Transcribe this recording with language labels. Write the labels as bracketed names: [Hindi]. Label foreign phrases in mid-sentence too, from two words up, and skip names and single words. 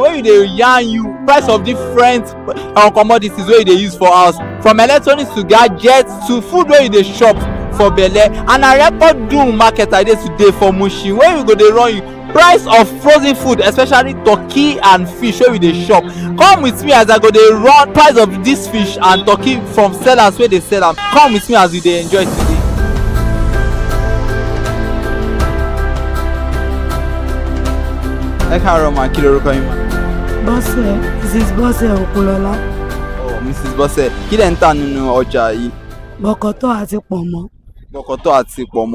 [Nigerian Pidgin] Wey you dey yarn you price of different commodities wey you dey use for house, from electronics to gadgets to food wey you dey shop for belle. And na record doom market I dey today for Mushin, wey we go dey run you price of frozen food, especially turkey and fish wey we dey shop. Come with me as I go dey run price of this fish and turkey from sellers wey dey sell am. Come with me as we dey enjoy today. [Yoruba] Ẹ káàárọ̀ mà, kí lorúkọ yín mà? Bọ́sẹ̀, Mrs. Bọ́sẹ̀ Òkúnlọ́lá. Oh, Mrs. Bọ́sẹ̀, kí lẹ̀ ń tà nínú ọjà yìí? Bọ̀kọ̀tọ̀ àti pọ̀nmọ́. Bọ̀kọ̀tọ̀ àti pọ̀nmọ́.